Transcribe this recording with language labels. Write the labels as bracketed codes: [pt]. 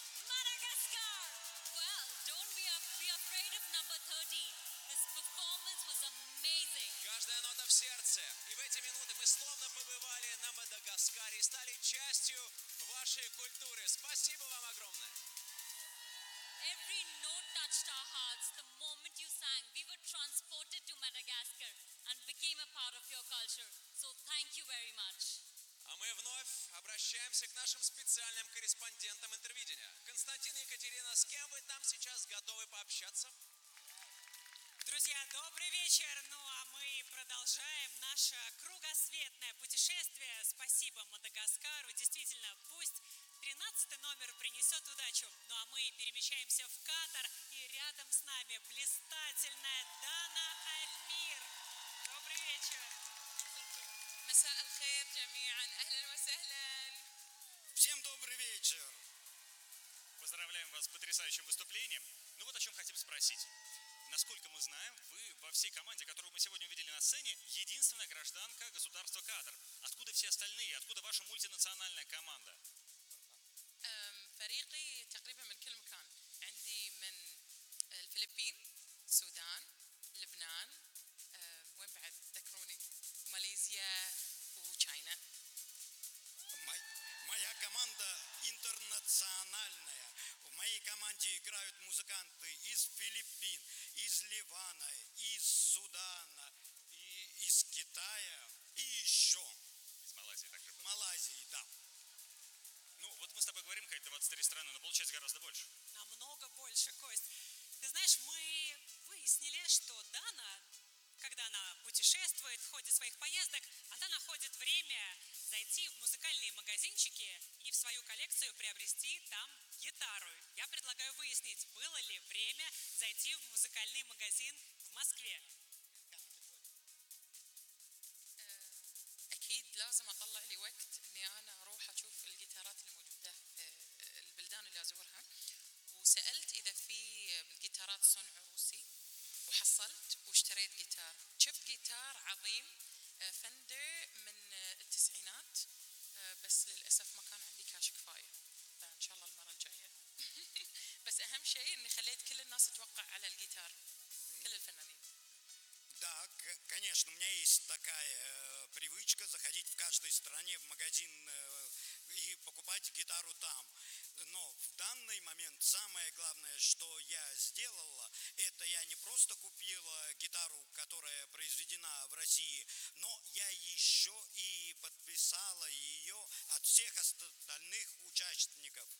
[ru] Мадагаскар! [en] Well, don't be afraid of number 13. This performance was amazing. [ru] Каждая нота в сердце. И в эти минуты мы словно побывали на Мадагаскаре и стали частью вашей культуры. Спасибо вам огромное. [en] Every note touched our hearts. The moment you sang, we were transported to Madagascar and became a part of your culture. So thank you very much. [ru] А мы вновь обращаемся к нашим специальным корреспондентам Интервидения. Константин и Екатерина, с кем вы там сейчас готовы пообщаться? Друзья, добрый вечер! Ну а мы продолжаем наше кругосветное путешествие. Спасибо Мадагаскару. Действительно, пусть 13-й номер принесет удачу. Ну а мы перемещаемся в Катар, и рядом с нами блистательная Дана Альмир. Добрый вечер! [ar] Масса аль-хайр джамиан. Ахлан ва сахлан. [ru] Всем добрый вечер! Поздравляем вас с потрясающим выступлением. Ну вот о чем хотим спросить. Насколько мы знаем, вы во всей команде, которую мы сегодня увидели на сцене, единственная гражданка государства Катар. Откуда все остальные? Откуда ваша мультинациональная команда? [ar] Фарики تقريبا من كل مكان. عندي من الفلبين, السودان, لبنان, وين بعد ذكروني, ماليزيا وتشاينا. [ru] Моя команда интернациональная. В моей команде играют музыканты из Филиппин, из Ливана, из Судана, и из Китая и еще. Из Малайзии также было. Малайзии, да. Ну, вот мы с тобой говорим, Кать, 23 страны, но получается гораздо больше. Намного больше, Кость. Ты знаешь, мы выяснили, что Дана, когда она путешествует в ходе своих поездок, она находит время зайти в музыкальные магазинчики и в свою коллекцию приобрести там гитару. Я предлагаю выяснить, было ли время зайти в музыкальный магазин в Москве. [ar] أكيد لازم أطلع لي وقت إني أنا أروح أشوف الجيتارات الموجودة البلدان اللي أزورها وسألت إذا في جيتارات صنع روسي وحصلت واشتريت جيتار شفت جيتار عظيم فندر من التسعينات بس للأسف ما كان عندي كاش كفاية فإن شاء الله المرة الجاية بس أهم شيء إني خليت كل الناس تتوقع على الجيتار كل الفنانين [ru] Да, конечно, у меня есть такая привычка заходить в каждой стране в магазин и покупать гитару там. Но в данный момент самое главное, что я сделала, это я не просто купила гитару, которая произведена в России, но я еще и подписала ее от всех остальных участников.